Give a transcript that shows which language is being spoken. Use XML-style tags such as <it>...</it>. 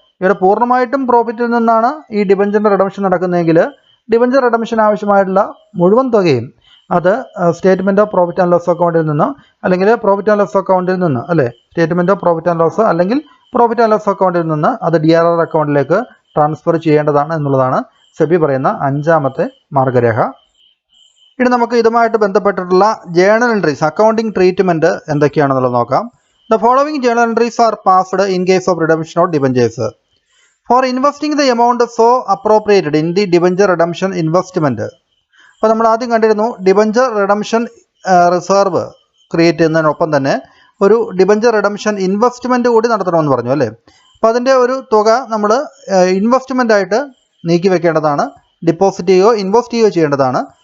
<ml>ഇവിടെ പൂർണ്ണമായിട്ടും പ്രോഫിറ്റിൽ നിന്നാണ് ഈ ഡിബഞ്ചറിൻ്റെ റിഡംഷൻ നടക്കുന്നതെങ്കിൽ ഡിബഞ്ചർ റിഡംഷൻ ആവശ്യമായിട്ടുള്ള മുഴുവൻ തുകയും അത് statement of profit and loss അക്കൗണ്ടിൽ നിന്ന് അല്ലെങ്കിൽ പ്രോഫിറ്റ് ആൻഡ് ലോസ് അക്കൗണ്ടിൽ നിന്ന് അല്ലേ statement of profit and loss അല്ലെങ്കിൽ പ്രോഫിറ്റ് ആൻഡ് ലോസ് അക്കൗണ്ടിൽ നിന്ന് അത് DRR അക്കൗണ്ടിലേക്ക് ട്രാൻസ്ഫർ ചെയ്യേണ്ടതാണ് എന്നുള്ളതാണ് സെബി പറയുന്ന 5ാമത്തെ മാർഗ്ഗരേഖ. ഇനി നമുക്ക് ഇതുമായിട്ട് ബന്ധപ്പെട്ടിട്ടുള്ള ജേണൽ എൻട്രീസ് അക്കൗണ്ടിംഗ് ട്രീറ്റ്മെൻറ്റ് എന്തൊക്കെയാണെന്നുള്ളത് നോക്കാം.</ml> <en>The following journal entries are passed in case of redemption of debentures. For investing the amount so appropriated in the debenture redemption investment.</en> <ml>അപ്പോൾ നമ്മൾ ആദ്യം കണ്ടിരുന്നു ഡിബഞ്ചർ റിഡംഷൻ റിസർവ് ക്രിയേറ്റ് ചെയ്യുന്നതിനൊപ്പം തന്നെ ഒരു debenture redemption investment കൂടി നടത്തണമെന്ന് പറഞ്ഞു അല്ലേ. അപ്പോൾ അതിൻ്റെ ഒരു തുക നമ്മൾ ഇൻവെസ്റ്റ്മെൻ്റ് ആയിട്ട് നീക്കി വെക്കേണ്ടതാണ്, ഡിപ്പോസിറ്റ് ചെയ്യുകയോ ഇൻവെസ്റ്റ് ചെയ്യുകയോ ചെയ്യേണ്ടതാണ്.</ml>